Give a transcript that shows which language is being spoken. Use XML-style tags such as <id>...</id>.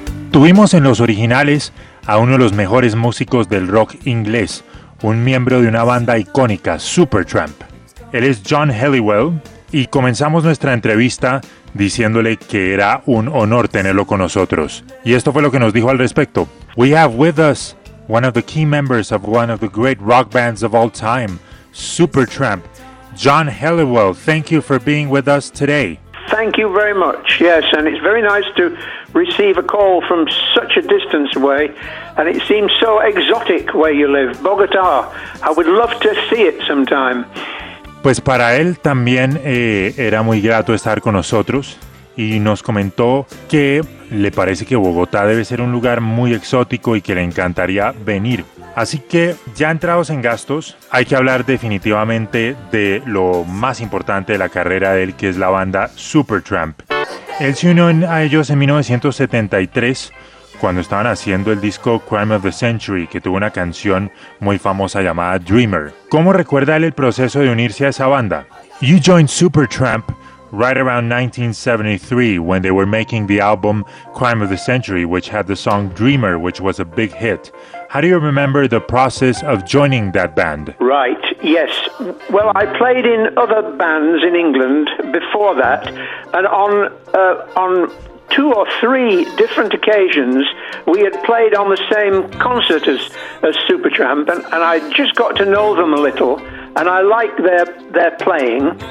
<es>Tuvimos en Los Originales a uno de los mejores músicos del rock inglés, un miembro de una banda icónica, Supertramp. Él es John Halliwell. Y comenzamos nuestra entrevista diciéndole que era un honor tenerlo con nosotros. Y esto fue lo que nos dijo al respecto.</es> <en>We have with us one of the key members of one of the great rock bands of all time, Supertramp, John Halliwell. Thank you for being with us today. Thank you very much. Yes, and it's very nice to receive a call from such a distance away, and it seems so exotic where you live, Bogotá. I would love to see it sometime.</en> <es>Pues para él también era muy grato estar con nosotros y nos comentó que le parece que Bogotá debe ser un lugar muy exótico y que le encantaría venir. Así que ya entrados en gastos, hay que hablar definitivamente de lo más importante de la carrera de él, que es la banda Supertramp. Él se unió a ellos en 1973 cuando estaban haciendo el disco Crime of the Century, que tuvo una canción muy famosa llamada Dreamer. ¿Cómo recuerda él el proceso de unirse a esa banda?</es> <en>You joined Supertramp right around 1973 when they were making the album Crime of the Century, which had the song Dreamer, which was a big hit. How do you remember the process of joining that band? Right, yes. Well, I played in other bands in England before that, and on two or three different occasions, we had played on the same concert as Supertramp, and I just got to know them a little, and I liked their playing.</en>